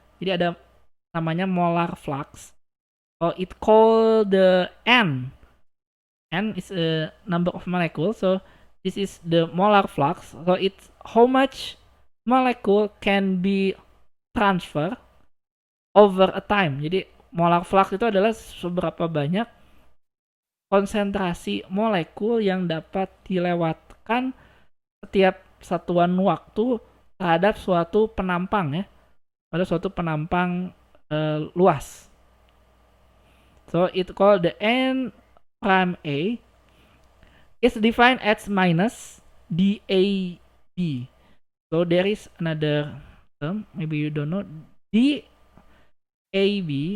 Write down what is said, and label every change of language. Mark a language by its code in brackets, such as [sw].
[id] Jadi ada namanya molar flux. [en] So it called the N. N is a number of molecules. So this is the molar flux. So it's how much molecule can be transfer over a time. [id] Jadi molar flux itu adalah seberapa banyak konsentrasi molekul yang dapat dilewatkan setiap satuan waktu terhadap suatu penampang ya, pada suatu penampang luas. [en] So it called the N prime A is defined as minus DAB. So there is another term, maybe you don't know, DAB.